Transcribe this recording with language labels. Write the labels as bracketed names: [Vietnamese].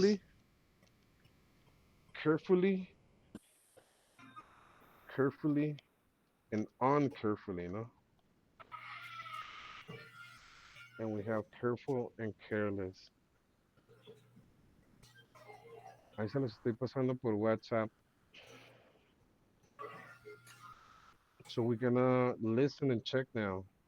[English] Carefully, carefully, carefully, and uncarefully, ¿no? And we have careful and careless. [Spanish] Ahí se los estoy pasando por WhatsApp. [English] So we're gonna listen and check now.